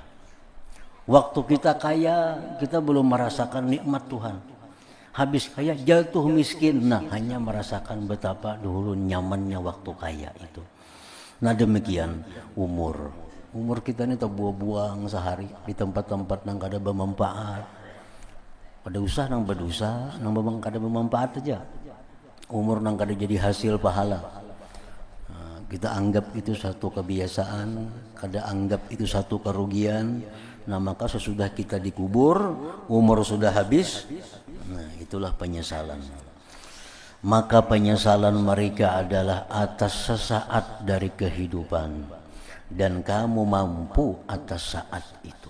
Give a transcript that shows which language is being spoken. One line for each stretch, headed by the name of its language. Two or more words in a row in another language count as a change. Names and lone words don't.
Indonesian: Waktu kita kaya, kita belum merasakan nikmat Tuhan.
Banjar: Habis kaya jatuh miskin, nah hanya merasakan betapa dulu nyamannya waktu kaya itu. Nah demikian umur kita ini terbuang-buang sehari di tempat-tempat yang kada bermanfaat. Pada usah nang berdosa, nang memang kada bermanfaat aja. Umur nang kada jadi hasil pahala. Kita anggap itu satu kebiasaan, kada anggap itu satu kerugian.
Indonesian: Nah maka sesudah kita dikubur, umur sudah habis, nah itulah penyesalan. Maka penyesalan mereka adalah atas sesaat dari kehidupan, dan kamu mampu atas saat itu.